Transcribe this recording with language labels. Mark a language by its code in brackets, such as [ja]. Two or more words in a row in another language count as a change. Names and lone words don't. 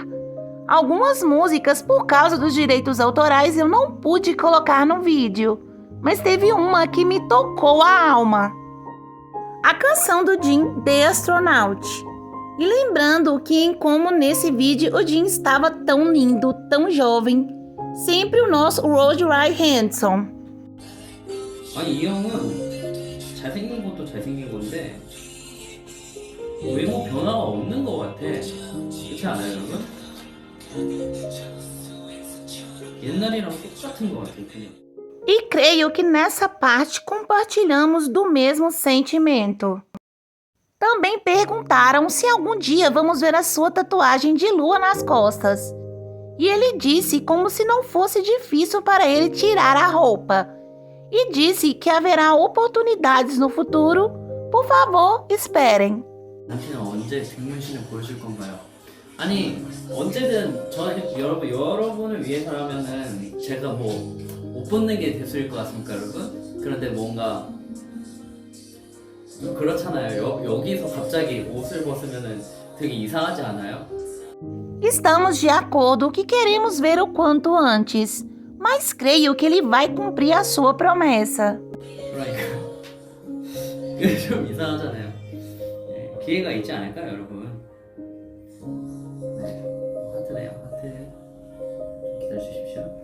[pt] Algumas músicas, por causa dos direitos autorais, eu não pude colocar no vídeo, mas teve uma que me tocou a alma. A canção do Jin, The Astronaut. E lembrando que em como nesse vídeo o Jin estava tão lindo, tão jovem, sempre o nosso Road Ride handsome. [ko] 아니 이 형은 잘생긴 것도 잘생긴 건데 외모 변화가 없는 것 같아. 그렇지 않아요, 여러분? 옛날이랑 똑같은 것 같아요, 그냥. [pt] E creio que nessa parte compartilhamos do mesmo sentimento. Também perguntaram se algum dia vamos ver a sua tatuagem de lua nas costas. E ele disse como se não fosse difícil para ele tirar a roupa. E disse que haverá oportunidades no futuro. Por favor, esperem. [ko] 당신은 언제 뒷문신을 보여줄 건가요? 아니 언제든 여러분을 위해서라면은 제가 뭐 옷 벗는 게 대수일 것 같습니까, 여러분? 그런데 뭔가 그렇잖아요. 여기서 갑자기 옷을 벗으면은 되게 이상하지 않아요? [pt] Estamos de acordo que queremos ver o quanto antes, mas creio que ele vai cumprir a sua promessa. [ko] 그러니까 이게 좀 이상하잖아요. 네, 기회가 있지 않을까요, 여러분? 네, 하트네요, 하트. 기다려 주십시오.